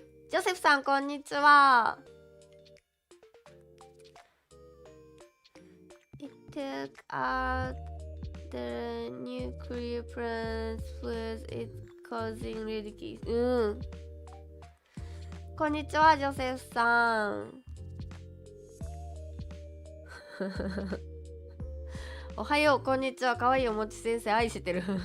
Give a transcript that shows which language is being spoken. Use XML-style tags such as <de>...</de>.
<ja>ジョセフさん、こんにちは。</ja> <en>It took out the nuclear plants with it causing radiation.</en> <ja>こんにちは、ジョセフさん。おはよう、こんにちは。かわいいおもち先生、愛してる。</ja>